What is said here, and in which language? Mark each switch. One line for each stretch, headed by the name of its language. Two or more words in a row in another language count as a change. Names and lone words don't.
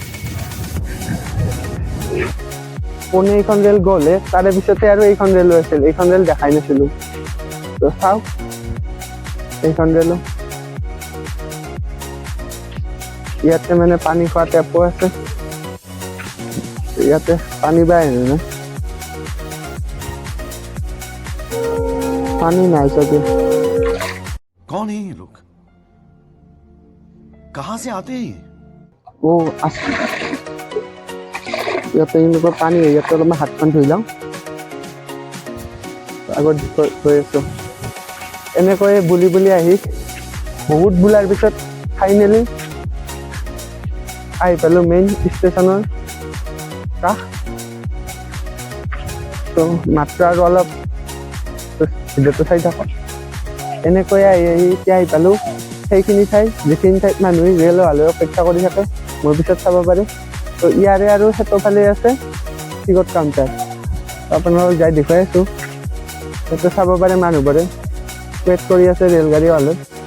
Assamese: পুনে এইখন ৰেল গ'লে তাৰে পিছতে আৰু এইখন ৰেলো আছিল এইখন ৰেল দেখাই নাছিলোঁ তো চাওক এইখন ৰেলো ইয়াতে মানে পানী খোৱা টেপো আছে ইয়াতে পানী বাই আহে
Hindi: पानी नहीं सके कौन है ये लोग कहां से आते हैं
Assamese: वो ইয়াতে এনেকুৱা পানী হয় ইয়াতে অলপমান হাতখন ধুই লওঁ আগত গৈ আছোঁ এনেকৈ বুলি আহি বহুত বোলাৰ পিছত ফাইনেলি আহি পালোঁ
English: main stationৰ
Assamese: কাষ তো মাত্ৰ আৰু অলপ ভিডিঅ'টো চাই থাকক এনেকৈ আহি এতিয়া আহি পালোঁ সেইখিনি ঠাই যিখিনি ঠাইত মানুহে ৰেল অহালৈ অপেক্ষা কৰি থাকে মোৰ পিছত চাব পাৰে তো ইয়াৰে আৰু সেইটোফালে আছে
English: ticket counter
Assamese: আপোনালোকক যাই দেখুৱাই আছোঁ সেইটো চাব পাৰে মানুহবোৰে ৱেইট কৰি আছে ৰেলগাড়ী অহালৈ